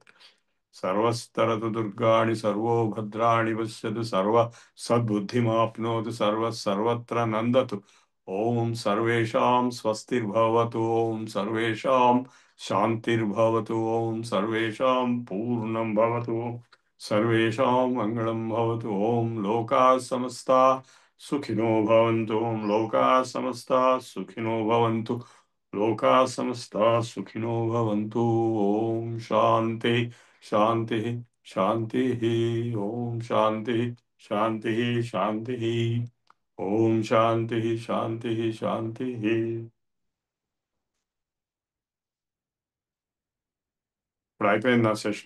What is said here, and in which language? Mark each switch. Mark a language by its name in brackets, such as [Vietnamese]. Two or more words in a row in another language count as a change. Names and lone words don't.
[Sanskrit] సర్వస్తరతు దుర్గాణి సర్వో భద్రాణి పశ్యతు, సర్వ సద్బుద్ధిమాప్నోతు, సర్వత్ర నందతు. ఓం సర్వేషాం స్వస్తిర్భవతు, ఓం సర్వేషాం శాంతిర్భవతు, ఓం సర్వేషాం పూర్ణం భవతు, సర్వేషాం మంగళం భవతు. ఓం లోకా సమస్తా సుఖినో భవంతు, ఓం లోకా సమస్తా సుఖినో భవంతు, లోకా సమస్తా సుఖినో భవంతు. ఓం శాంతి శాంతి శాంతి. ఓం శాంతి శాంతి శాంతి. ఓం శాంతి శాంతి శాంతి. [Telugu] ఇప్పుడు అయిపోయింది నా సెషన్.